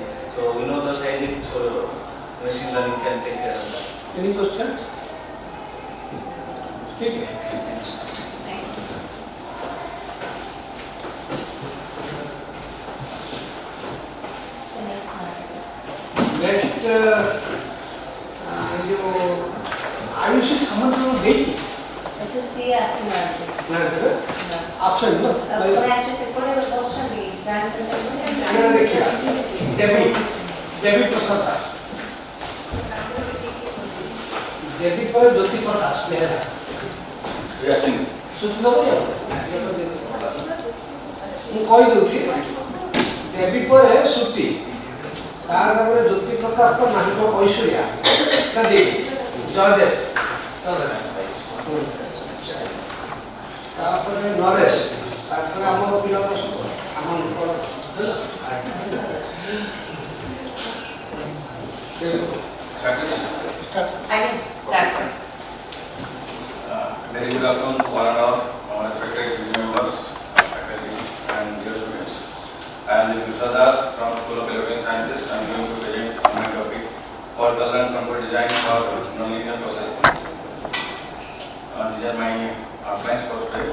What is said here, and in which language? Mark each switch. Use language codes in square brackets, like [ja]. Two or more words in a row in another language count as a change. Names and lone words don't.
[en] So we know the sizing, so machine learning can take care of that. Any questions? Okay. Next, [hi] आयुषी समझ लो देखी [or] SSC ଆସିନାହାନ୍ତି ऑप्शन ना ବ୍ରାଞ୍ଚ ସେପଟେ ବସଛନ୍ତି ବ୍ରାଞ୍ଚ [hi] मैंने देखा देवी प्रसाद सर देवी पर ज्योति प्रकाश मेहरा सूचना बोलिए [or] ମୁଁ କହିଦେଉଛି ଦେବୀ ପରେ ସୃଷ୍ଟି ତାର ତାପରେ ଜ୍ୟୋତି ପ୍ରକାଶ ତ ମାଙ୍କ ଐଶ୍ୱର୍ଯ୍ୟା ତା ଦେଇଛି ଜୟଦେବ ତାପରେ ନରେଶ ତାପରେ ଆମର ପିଲାଙ୍କ ଆମ ଆଜ୍ଞା ଷ୍ଟାର୍ଟ [en] Very good afternoon to one and all respected senior members, faculty and dear students. I am Biosensor from School of Electronic Sciences. I am going to present my topic for color and control design for nonlinear process. These are my plans for today.